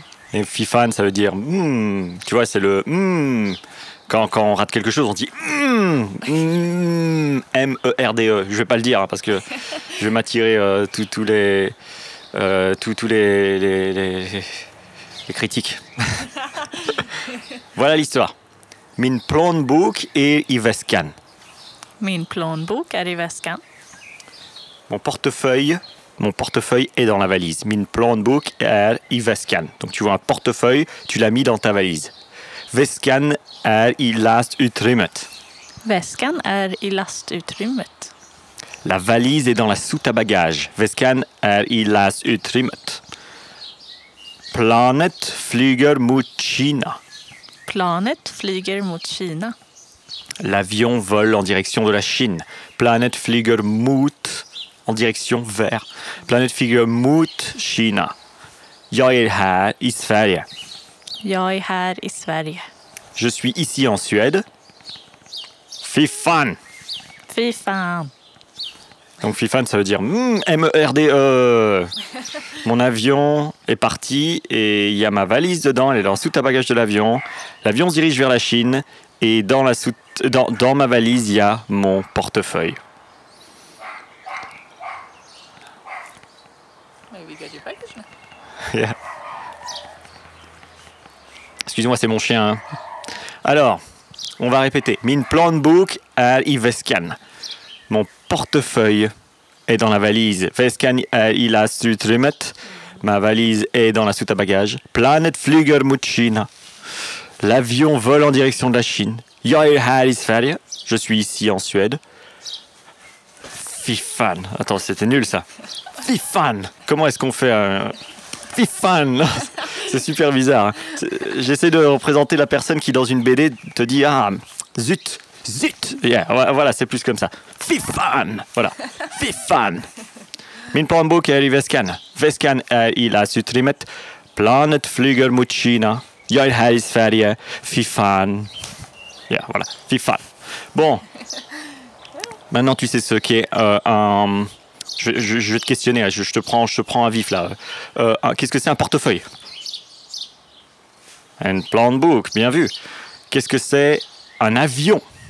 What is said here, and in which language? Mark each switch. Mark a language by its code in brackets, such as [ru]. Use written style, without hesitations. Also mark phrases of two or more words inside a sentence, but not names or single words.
[fr] Et fifan, ça veut dire tu vois, c'est le quand on rate quelque chose, on dit M-E-R-D-E. Je vais pas le dire hein, parce que je vais m'attirer tous les critiques. Voilà l'histoire. [sv] Min plånbok är i väskan. Min plånbok är i väskan. [fr] Mon portefeuille est dans la valise. [sv] Min plånbok är i väskan. [fr] Donc tu vois un portefeuille, tu l'as mis dans ta valise. [sv] Väskan är i lastutrymmet. Väskan är i lastutrymmet. [fr] La valise est dans la soute à bagages. [sv] Väskan är i lastutrymmet. Planet flyger mot Kina. Planet flyger mot Kina. [fr] L'avion vole en direction de la Chine. [sv] Planet flyger mot [fr] en direction vers. [sv] Planet flyger mot Kina. Jag är här i Sverige. Jag är här i Sverige. [fr] Je suis ici en Suède. [sv] Fy fan. Fy fan. [fr] Donc fifan, ça veut dire M-E-R-D-E. Mon avion est parti et il y a ma valise dedans. Elle est dans la soute à bagages de l'avion. L'avion se dirige vers la Chine et dans ma valise, il y a mon portefeuille. Yeah. Excuse-moi, c'est mon chien. Hein. Alors, on va répéter. [sv] Min plånbok är i väskan. [fr] Mon portefeuille est dans la valise. [sv] Väskan är i lastutrymmet. [fr] Ma valise est dans la soute à bagages. [sv] Planet flyger mot Kina. [fr] L'avion vole en direction de la Chine. [sv] Jag är här i Sverige. [fr] Je suis ici en Suède. [sv] Fy fan. [fr] Attends, c'était nul ça. [sv] Fy fan. [fr] Comment est-ce qu'on fait un... [sv] Fy fan. [fr] C'est super bizarre. Hein. J'essaie de représenter la personne qui, dans une BD, te dit « Ah, zut, zut !» Yeah, voilà, c'est plus comme ça. [sv] Fy fan. Voilà. Fy fan. Min plånbok är i väskan. Väskan är i lastutrymmet. Planet flyger mot Kina. Jag är här i Sverige. Fy fan. Yeah, voilà. Fy fan. [fr] Bon. Maintenant, tu sais ce qu'est un... Je vais te questionner, je te prends à vif là. Qu'est-ce que c'est un portefeuille? Un plånbok, bien vu. Qu'est-ce que c'est un avion?